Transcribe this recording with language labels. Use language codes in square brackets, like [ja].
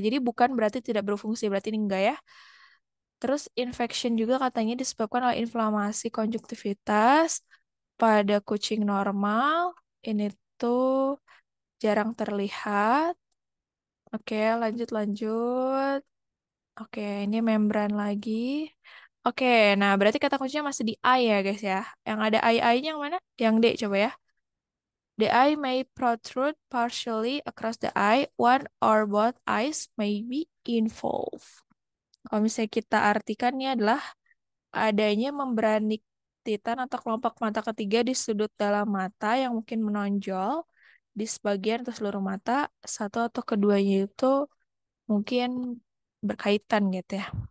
[id] Jadi bukan berarti tidak berfungsi, berarti ini enggak ya. Terus infection juga katanya disebabkan oleh inflamasi konjungtivitas pada kucing normal. Ini tuh jarang terlihat. Oke, lanjut. Oke, ini membran lagi. Oke, nah berarti kata kuncinya masih di eye ya guys ya. Yang ada eye-eye-nya yang mana? Yang D coba ya. [en] The eye may protrude partially across the eye. One or both eyes may be involved. [id] Kalau misalnya kita artikan ini adalah adanya membran titan atau kelopak mata ketiga di sudut dalam mata yang mungkin menonjol di sebagian atau seluruh mata. Satu atau keduanya itu mungkin berkaitan gitu ya.